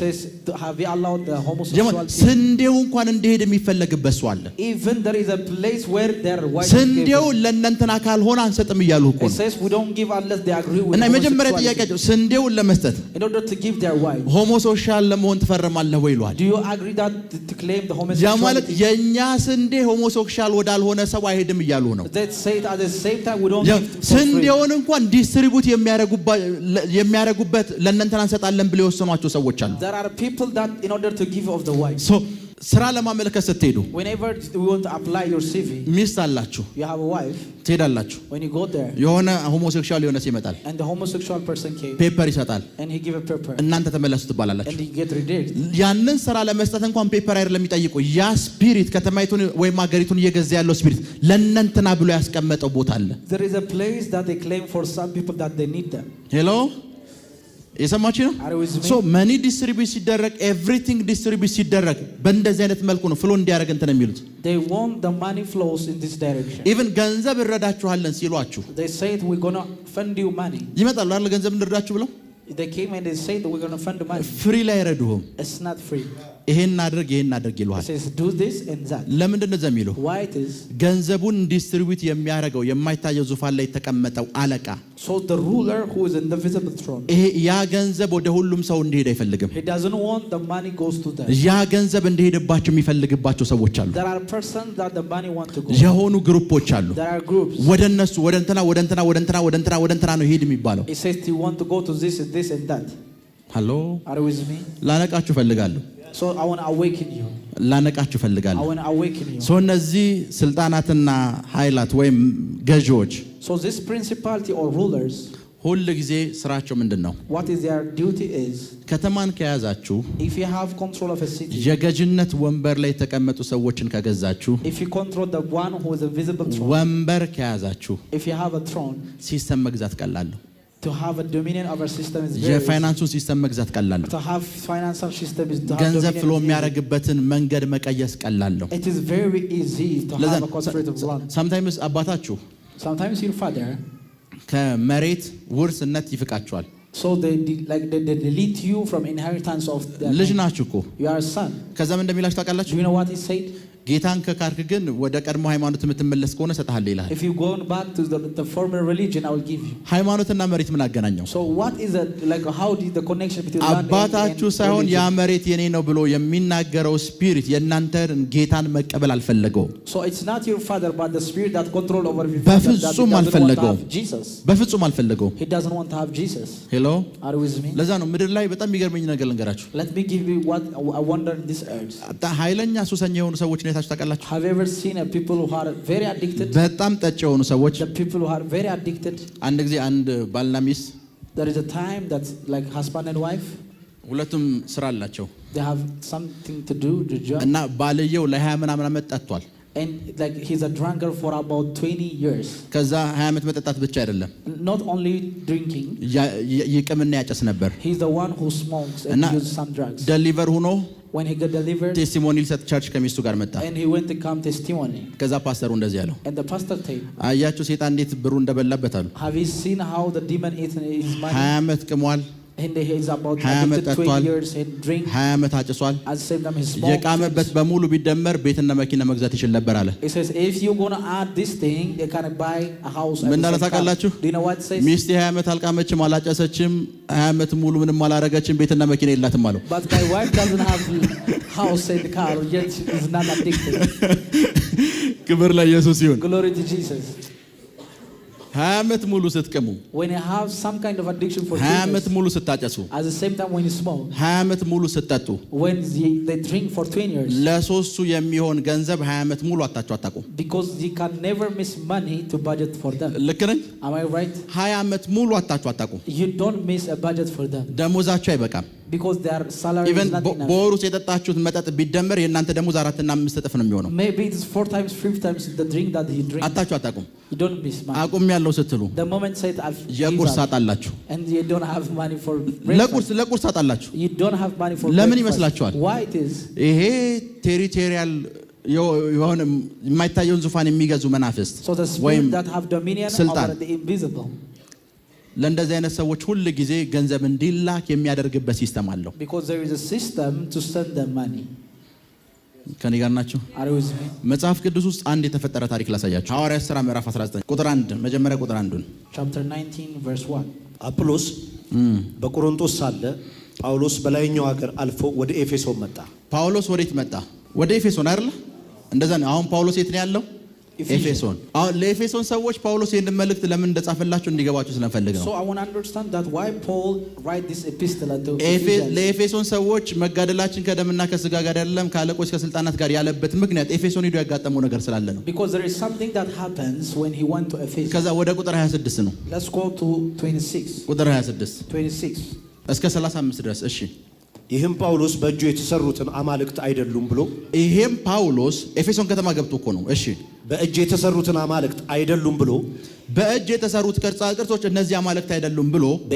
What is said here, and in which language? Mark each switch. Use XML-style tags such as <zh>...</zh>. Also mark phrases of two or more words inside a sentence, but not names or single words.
<en>it says have you allowed the homosexuality</en> <am>ስንዴው እንኳን እንዲሄድ የሚፈለግበት ሰው አለ።</am> <en>even there is a place where their wife</en> <am>ስንዴው ለእናንተና ካልሆነ አንሰጥም እያሉ እኮ ነው።</am> <en>it says we don't give unless they agree with</en> <am>እና የመጀመሪያ ጥያቄያቸው ስንዴውን ለመስጠት</am> <en>in order to give their wife</en> <am>ሆሞሴክሹዋል ለመሆን ትፈርማለህ ወይ ይሏል።</am> <en>do you agree that to claim the homosexuality</en> <am>ያ ማለት የኛ ስንዴ ሆሞሴክሹዋል ወዳልሆነ ሰው አይሄድም እያሉ ነው።</am> <en>they say at the same time we don't give</en> <am>ስንዴውን እንኳን ዲስትሪቢዩት የሚያረጉበት ለእናንተና እንሰጣለን ብለው የወሰኗቸው ሰዎች አሉ።</am> <en>there are people that in order to give of the wife</en> <am>so ስራ ለማመልከት ስትሄዱ</am> <en>whenever you want to apply your CV</en> <am>ሚስት አላችሁ</am> <en>you have a wife</en> <am>ትሄዳላችሁ።</am> <en>when you go there</en> <am>የሆነ ሆሞሴክሹዋል የሆነ ሰው ይመጣል</am> <en>and the homosexual person came</en> <am>ፔፐር ይሰጣል</am> <en>and he give a paper</en> <am>እናንተ ተመለሱ ትባላላችሁ</am> <en>and he get rejected</en> <am>ያንን ስራ ለመስጠት እንኳን ፔፐር አይደለም የሚጠይቁ ያ ስፒሪት ከተማይቱን ወይም ሀገሪቱን እየገዛ ያለው ስፒሪት ለእናንተና ብሎ ያስቀመጠው ቦታ አለ።</am> <en>there is a place that they claim for some people that they need them.</en> <am>ሄሎ የሰማችሁ ነው?</am> <en>so money distribute</en> <am>ሲደረግ</am> <en>everything distribute</en> <am>ሲደረግ በእንደዚህ አይነት መልኩ ነው ፍሎ እንዲያደርግ እንትን የሚሉት።</am> <en>they want the money flows in this direction.</en> <am>ኢቭን ገንዘብ እንረዳችኋለን ሲሏችሁ</am> <en>they said we're going to fund you money</en> <am>ይመጣሉ አይደል? ገንዘብ እንረዳችሁ ብለው</am> <en>they came and they said we're going to fund the money.</en> <am>ፍሪ ላይ አይረዱህም።</am> <en>it's not free.</en> <am>ይሄን አድርግ ይልዋል።</am> <en>it says do this and that.</en> <am>ለምንድን ነው ዘሚሉ?</am> <en>why it is</en> <am>ገንዘቡን ዲስትሪቢዩት የሚያደርገው የማይታየው ዙፋን ላይ የተቀመጠው አለቃ</am> <en>so the ruler who is in the visible throne</en> <am>ይሄ ያ ገንዘብ ወደ ሁሉም ሰው እንዲሄድ አይፈልግም።</am> <en>he doesn't want the money goes to them.</en> <am>ያ ገንዘብ እንዲሄድባቸው የሚፈልግባቸው ሰዎች አሉ።</am> <en>there are persons that the money want to go.</en> <am>የሆኑ ግሩፖች አሉ።</am> <en>there are groups</en> <am>ወደ እነሱ ወደ እንትና ነው ሄድ የሚባለው።</am> <en>he says you want to go to this and that.</en> <am>ሃሎ</am> <en>are you with me?</en> <am>ላነቃችሁ ፈልጋለሁ።</am> <en>so I want to awaken you.</en> <am>ላነቃችሁ ፈልጋለሁ።</am> <en>I want to awaken you.</en> <am>so እነዚህ ስልጣናትና ኃይላት ወይም ገዢዎች</am> <en>so this principality or rulers</en> <am>ሁሉ ጊዜ ስራቸው ምንድነው?</am> <en>what is their duty is</en> <am>ከተማን ከያዛችሁ</am> <en>if you have control of a city</en> <am>የገዥነት ወንበር ላይ የተቀመጡ ሰዎችን ከገዛችሁ</am> <en>if you control the one who is a visible throne</en> <am>ወንበር ከያዛችሁ</am> <en>if you have a throne</en> <am>ሲስተም መግዛት ቀላል ነው።</am> <en>to have a dominion over system is very</en> <am>የፋይናንሱን ሲስተም መግዛት ቀላል ነው።</am> <en>to have financial system is to have</en> <am>ገንዘብ ፍሎ የሚያደርግበትን መንገድ መቀየስ ቀላል ነው።</am> <en>it is very easy to have a concentrated plan.</en> <am>sometimes አባታችሁ</am> <en>sometimes your father</en> <am>ከመሬት ውርስነት ይፍቃችኋል።</am> <en>so they delete you from inheritance of the</en> <am>ልጅ ናችሁ እኮ</am> <en>you are a son.</en> <am>ከዛም እንደሚላችሁ ታውቃላችሁ?</am> <en>do you know what he said?</en> <am>ጌታን ከካርክ ግን ወደ ቀድሞ ሃይማኖት የምትመለስ ከሆነ እሰጥሃለሁ ይላል።</am> <en>If you go back to the former religion, I will give you.</en> <am>ሃይማኖትና መሬት ምን አገናኘው?</am> <en>So what is it like? How did the connection between land and</en> <am>አባታችሁ ሳይሆን ያ መሬት የኔ ነው ብሎ የሚናገረው ስፒሪት የእናንተን ጌታን መቀበል አልፈለገውም።</am> <en>So it's not your father but the spirit that control over your father.</en> <am>በፍጹም አልፈለገውም።</am> <en>Jesus.</en> <am>በፍጹም አልፈለገውም።</am> <en>He doesn't want to have Jesus.</en> <am>ሄሎ</am> <en>Are you with me?</en> <am>ለዛ ነው ምድር ላይ በጣም የሚገርመኝ ነገር ልንገራችሁ።</am> <en>Let me give you what I wonder in this earth.</en> <am>ኃይለኛ ሱሰኛ የሆኑ ሰዎች ነው ታውቃላችሁ?</am> <en>Have you ever seen a people who are very addicted?</en> <am>በጣም ጠጭ የሆኑ ሰዎች</am> <en>The people who are very addicted.</en> <am>አንድ ጊዜ አንድ ባልና ሚስት</am> <en>There is a time that like husband and wife</en> <am>ሁለቱም ስራ አላቸው</am> <en>they have something to do the job</en> <am>እና ባልየው ለ20 ምናምን ዓመት ጠጥቷል</am> <en>and like he's a drunkard for about 20 years.</en> <am>ከዛ 20 ዓመት መጠጣት ብቻ አይደለም</am> <en>Not only drinking,</en> <am>ይቅምና ያጨስ ነበር</am> <en>he's the one who smokes and uses some drugs.</en> <am>ደሊቨር ሆኖ</am> <en>when he got delivered</en> <am>ቴስቲሞኒ ሊሰጥ ቸርች ከሚስቱ ጋር መጣ</am> <en>and he went to come testimony.</en> <am>ከዛ ፓስተሩ እንደዚህ ያለው</am> <en>And the pastor said,</en> <am>አያችሁ ሰይጣን እንዴት ብሩ እንደበላበት አሉ።</am> <en>have you seen how the demon ate his money?</en> <am>20 ዓመት ቅሟል</am> <en>and he is about addicted 20 years and drink</en> <am>20 ዓመት አጭሷል</am> <en>at the same time he smoked.</en> <am>የቃመበት በሙሉ ቢደመር ቤትና መኪና መግዛት ይችል ነበር አለ።</am> <en>He says if you going to add this thing they can buy a house.</en> <am>ምን እንዳለ ታውቃላችሁ?</am> <en>Do you know what it says?</en> <am>ሚስቴ 20 ዓመት አልቃመችም አላጨሰችም 20 ዓመት ሙሉ ምንም አላረገችም ቤትና መኪና የላትም አለው።</am> <en>But my wife doesn't have house and car yet is not addicted.</en> <am>ክብር ለኢየሱስ ይሁን።</am> <en>Glory to Jesus.</en> <am>20 ዓመት ሙሉ ስትቀሙ</am> <en>when you have some kind of addiction for</en> <am>20 ዓመት ሙሉ ስታጨሱ</am> <en>at the same time when you smoke</en> <am>20 ዓመት ሙሉ ስትጠጡ</am> <en>when they drink for 20 years</en> <am>ለሶስቱ የሚሆን ገንዘብ 20 ዓመት ሙሉ አጣችሁ አጣቁም</am> <en>because you can never miss money to budget for them.</en> <am>ልክ ነኝ?</am> <en>Am I right?</en> <am>20 ዓመት ሙሉ አጣችሁ አጣቁም</am> <en>You don't miss a budget for them</en> <am>ደሞዛችሁ አይበቃም</am> <en>because their salary is not enough.</en> <am>በወሩ የጠጣችሁት መጠጥ ቢደመር የእናንተ ደሞዝ 4 እና 5 እጥፍ ነው የሚሆነው።</am> <en>Maybe it's 4 times 5 times the drink that he drinks.</en> <am>አጣችሁ አጣቁም</am> <en>You don't miss money.</en> <am>አቁም ያለው ስትሉ</am> <en>The moment said I've</en> <am>የቁርስ አጣላችሁ</am> <en>and you don't have money for breakfast.</en> <am>ለቁርስ አጣላችሁ</am> <en>You don't have money for</en> <am>ለምን</am> <en>breakfast.</en> <am>ይመስላችኋል?</am> <en>Why it is?</en> <am>ይሄ ቴሪቶሪያል የሆነ የማይታየውን ዙፋን የሚገዙ መናፍስት</am> <en>So the spirit that have dominion over the invisible.</en> <am>ለእንደዚህ አይነት ሰዎች ሁሉ ጊዜ ገንዘብ እንዲላክ የሚያደርግበት ሲስተም አለው።</am> <en>Because there is a system to send them money.</en> <am>ከኔ ጋር ናችሁ?</am> <en>Are you with me?</en> <am>መጽሐፍ ቅዱስ ውስጥ አንድ የተፈጠረ ታሪክ ላሳያችሁ። ሐዋርያት ሥራ ምዕራፍ 19 ቁጥር 1 መጀመሪያ ቁጥር 1</am> <en>Chapter 19 verse 1.</en> <am>አጵሎስ በቆሮንቶስ ሳለ ጳውሎስ በላይኛው ሀገር አልፎ ወደ ኤፌሶን መጣ። ጳውሎስ ወዴት መጣ? ወደ ኤፌሶን አይደል? እንደዛ ነው። አሁን ጳውሎስ የት ነው ያለው? ኤፌሶን። አሁን ለኤፌሶን ሰዎች ጳውሎስ ይህንን መልእክት ለምን እንደጻፈላቸው እንዲገባቸው ስለፈልግ ነው።</am> <en>So I want to understand that why Paul write this epistle to Ephesians.</en> <am>ለኤፌሶን ሰዎች መጋደላችን ከደምና ከስጋ ጋር አይደለም ከአለቆች ከስልጣናት ጋር ያለበት ምክንያት ኤፌሶን ሄዶ ያጋጠመው ነገር ስላለ ነው።</am> <en>Because there is something that happens when he went to Ephesus.</en> <am>ከዛ ወደ ቁጥር 26 ነው።</am> <en>Let's go to 26.</en> <am>ቁጥር 26 እስከ 35 ድረስ እሺ። ይህም ጳውሎስ በእጁ የተሰሩትን አማልክት አይደሉም ብሎ ይሄም ጳውሎስ ኤፌሶን ከተማ ገብቶ እኮ ነው። እሺ በእጅ የተሰሩትን አማልክት አይደሉም ብሎ በእጅ የተሰሩት ቅርጻ ቅርጾች እነዚህ አማልክት አይደሉም ብሎ</am>